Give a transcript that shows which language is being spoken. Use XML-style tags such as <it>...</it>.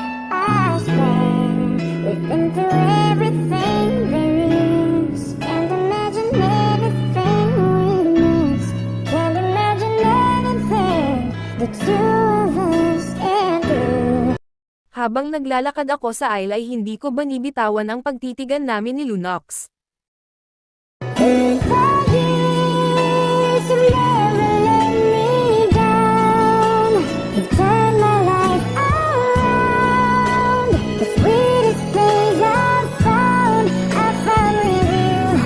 <en>I swear we've been through everything there is. Can't imagine anything we missed. Can't imagine anything the two of us can do.</en> <tl>Habang naglalakad ako sa aisle ay hindi ko binibitawan ang pagtitigan namin ni Lunox.</tl> <en>The years have never let me down. You've turned my life around. The sweetest things I've found with you.</en>